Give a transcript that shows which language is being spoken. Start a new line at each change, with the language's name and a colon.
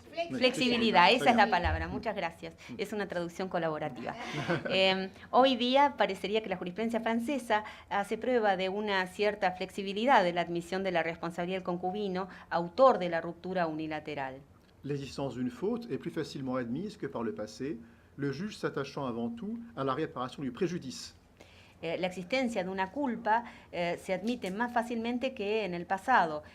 Spanish: Flexibilidad, esa es la palabra, muchas gracias. Es una traducción colaborativa. Hoy día parecería que la jurisprudencia francesa hace prueba de una cierta flexibilidad de la admisión de la responsabilidad del concubino, autor de la ruptura unilateral.
French: L'existence d'une faute est plus facilement admise que par le passé, le juge s'attachant avant tout à la réparation du préjudice.
Spanish: La existencia de una culpa se admite más fácilmente que en el pasado.